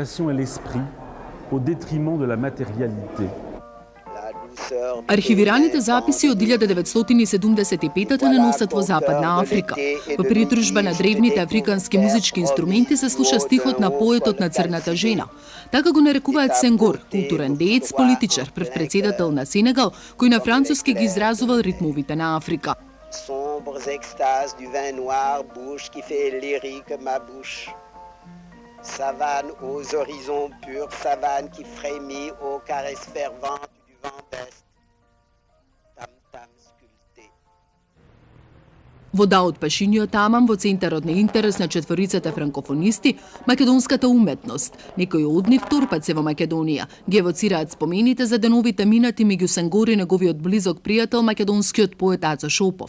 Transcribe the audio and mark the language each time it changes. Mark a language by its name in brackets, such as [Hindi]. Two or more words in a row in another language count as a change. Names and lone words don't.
[Macedonian] Архивираните записи од 1975 не носат во Западна Африка. Во придружба на древните африкански музички инструменти се слуша стихот на поетот на Црната жена. Така го нарекуваат Сенгор, културен деец, политичар, прв председател на Сенегал, кој на француски ги изразувал ритмовите на Африка. [French] Sombres extases du vin noir, bouche qui fait lyrique ma bouche. Savane aux horizons purs, savane qui frémit aux caresses ferventes du vent d'est. Tam-tam sculpté. [Macedonian] Вода од пашиниот амам во центарот на интерес на четворицата франкофонисти, македонската уметност. Некои од нив турпат се во Македонија. Ги евоцираат спомените за деновите минати меѓу Сенгор и неговиот близок пријател македонскиот поет Ацо Шопов.